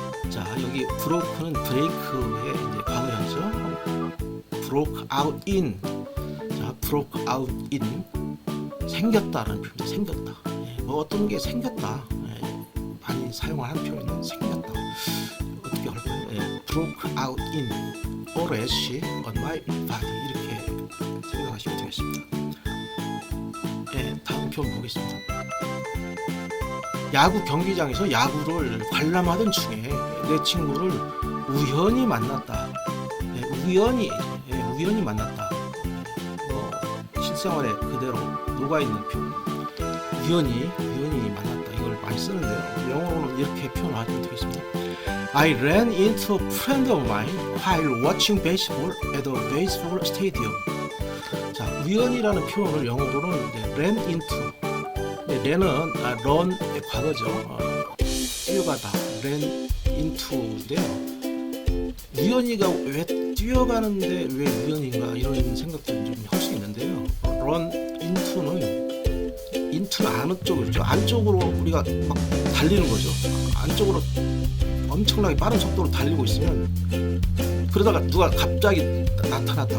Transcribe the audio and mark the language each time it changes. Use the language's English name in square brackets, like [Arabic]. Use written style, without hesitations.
[Korean] 자, 여기 broke는 break의 이제 과거형이죠. [English] broke out in. 자, broke out in. [Korean] 생겼다라는 표현이 생겼다. 뭐 어떤 게 생겼다. 많이 사용하는 표현은 생겼다. 어떻게 할까요? [English] broke out in a rash on my body 이렇게 생각하시면 되겠습니다. [Korean] 다음 표현 보겠습니다. 야구 경기장에서 야구를 관람하던 중에 내 친구를 우연히 만났다. 우연히 만났다. 실생활에 그대로 녹아있는 표현. 우연히 만났다. 이걸 많이 쓰는데요. 영어로는 이렇게 표현하시면 되겠습니다. [English] I ran into a friend of mine while watching baseball at a baseball stadium. [Korean] 자, 우연이라는 표현을 영어로는 ran into. run은 run의 과거죠. 뛰어가다. ran into인데요. 우연히가 왜 뛰어가는데 왜 우연인가 이런 생각도 좀 할 수 있는데요. run into는 아는 쪽이죠. 안쪽으로 우리가 막 달리는 거죠. 안쪽으로 엄청나게 빠른 속도로 달리고 있으면 그러다가 누가 갑자기 나타났다.